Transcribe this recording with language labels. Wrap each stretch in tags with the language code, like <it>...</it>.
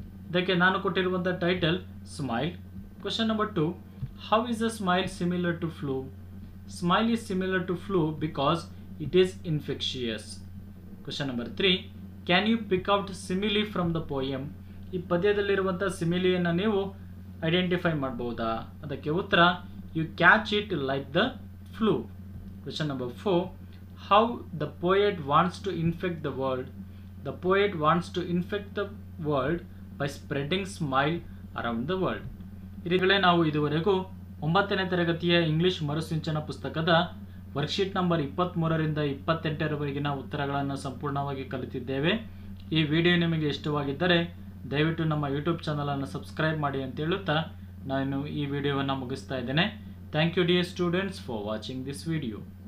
<kn>ಇದಕ್ಕೆ ನಾನು ಕೊಟ್ಟಿರುವಂಥ title smile.</kn> <en>Question number 2, how is a smile similar to flu? Smile is similar to flu because it is infectious. Question number 3, can you pick out simile from the poem?</en> <kn>ಈ ಪದ್ಯದಲ್ಲಿರುವಂಥ ಸಿಮಿಲಿಯನ್ನು ನೀವು identify ಮಾಡ್ಬೋದಾ? ಅದಕ್ಕೆ ಉತ್ತರ,</kn> <en>You catch it like the flu. Question number 4, how the poet wants to infect the world? The poet wants to infect the world by spreading smile around the world.</en> <kn>ಇದೀಗಲೇ ನಾವು ಇದುವರೆಗೂ 9ನೇ ತರಗತಿಯ English Marusinchana ಪುಸ್ತಕದ worksheet number 23ರಿಂದ 28ರವರೆಗಿನ ಉತ್ತರಗಳನ್ನು ಸಂಪೂರ್ಣವಾಗಿ ಕಲಿತಿದ್ದೇವೆ. ಈ video ನಿಮಗೆ ಇಷ್ಟವಾಗಿದ್ದರೆ ದಯವಿಟ್ಟು ನಮ್ಮ ಯೂಟ್ಯೂಬ್ ಚಾನಲನ್ನು ಸಬ್ಸ್ಕ್ರೈಬ್ ಮಾಡಿ ಅಂತ ಹೇಳುತ್ತಾ ನಾನು ಈ ವಿಡಿಯೋವನ್ನು ಮುಗಿಸ್ತಾ ಇದ್ದೇನೆ.</kn> <en>Thank you dear students for watching this video.</en>